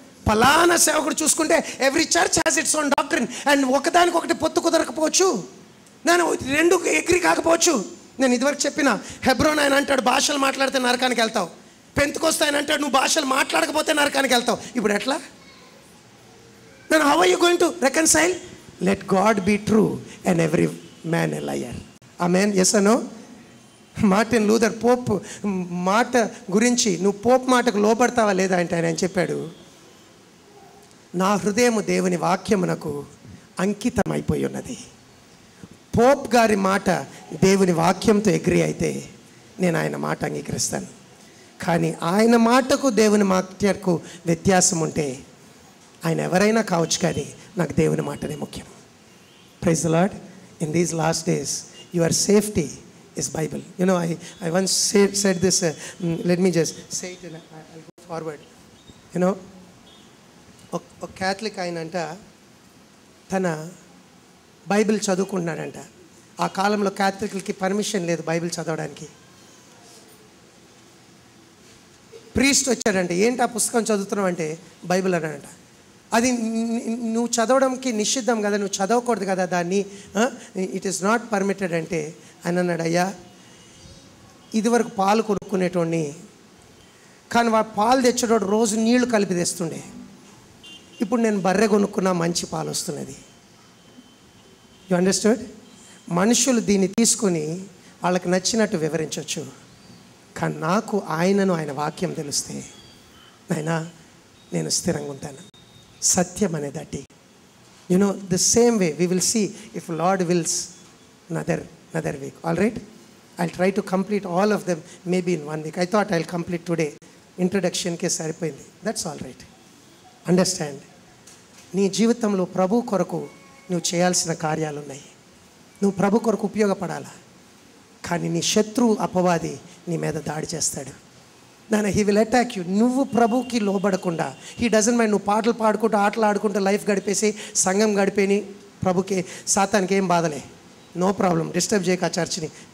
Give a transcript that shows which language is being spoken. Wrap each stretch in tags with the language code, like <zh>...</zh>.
<te>ఫలానా సేవకుడు చూసుకుంటే</te> <en>every church has its own doctrine, and</en> <te>ఒకదానికొకటి పొత్తు కుదరకపోవచ్చు, నేను రెండు ఎగ్రీ కాకపోవచ్చు. నేను ఇదివరకు చెప్పిన హెబ్రోన్ ఆయన అంటాడు భాషలు మాట్లాడితే నరకానికి వెళ్తావు, పెంతెకొస్తు ఆయన అంటాడు నువ్వు భాషలు మాట్లాడకపోతే నరకానికి వెళ్తావు. ఇప్పుడు ఎట్లా?</te> <en>then how are you going to reconcile? Let God be true and every man a liar. Amen. Yes or no?</en> <te>Martin Luther Pope మాట గురించి, నువ్వు పోప్ మాటకు లోపడతావా లేదా అంటే ఆయన చెప్పాడు, నా హృదయము దేవుని వాక్యమునకు అంకితం అయిపోయి ఉన్నది. పోప్ గారి మాట దేవుని వాక్యంతో అగ్రీ అయితే నేను ఆయన మాట అంగీకరిస్తాను. కానీ ఆయన మాటకు దేవుని మాటకు వ్యత్యాసం ఉంటే ఆయన ఎవరైనా కావచ్చు, కానీ నాకు దేవుని మాటనే ముఖ్యం.</te> <en>Praise the lord. In these last days your safety is Bible. You know, I once said this, let me just say it and I'll go forward.</en> <te>You know, a Catholic ayinanta tana Bible chadukunnadanట. ఆ కాలంలో క్యాథలిక్లకి permission లేదు Bible చదవడానికి. Priest వచ్చాడంటే, ఏంటి ఆ పుస్తకం చదువుతున్నావు అంటే, బైబిల్ అన్నాడంట. అది నువ్వు చదవడానికి నిషిద్ధం కదా, నువ్వు చదవకూడదు కదా దాన్ని,</te> <en>it is not permitted</en> <te>అంటే ఆయన అన్నాడు, అయ్యా ఇదివరకు పాలు కొనుక్కునేటోడిని, కానీ వాడు పాలు తెచ్చేటోడు రోజు నీళ్లు కలిపి తెస్తుండే. ఇప్పుడు నేను బర్రె కొనుక్కున్నా, మంచి పాలు వస్తున్నది.</te> <en>You understand?</en> <te>మనుషులు దీన్ని తీసుకొని వాళ్ళకి నచ్చినట్టు వివరించవచ్చు, కానీ నాకు ఆయనను, ఆయన వాక్యం తెలిస్తే నాయనా నేను స్థిరంగా ఉంటాను. సత్యం అనేది అట్టి.</te> <en>You know the same way we will see if lord wills another week. All right, I'll try to complete all of them maybe in 1 week. I thought I'll complete today.</en> <te>Introduction ke saripoyindi.</te> <en>That's all right.</en> <te>Understand, నీ జీవితంలో ప్రభు కొరకు నువ్వు చేయాల్సిన కార్యాలు ఉన్నాయి. నువ్వు ప్రభు కొరకు ఉపయోగపడాలా. కానీ నీ శత్రువు అపవాది నీ మీద దాడి చేస్తాడు.</te> <en>He will attack you.</en> <te>నువ్వు ప్రభుకి లోబడకుండా,</te> <en>he doesn't mind</en> <te>నువ్వు పాటలు పాడుకుంటూ ఆటలు ఆడుకుంటూ లైఫ్ గడిపేసి సంఘం గడిపేని ప్రభుకి సాతానికి ఏం బాధలే, నో ప్రాబ్లం, డిస్టర్బ్ చేయక ఆ చర్చ్ని.</te>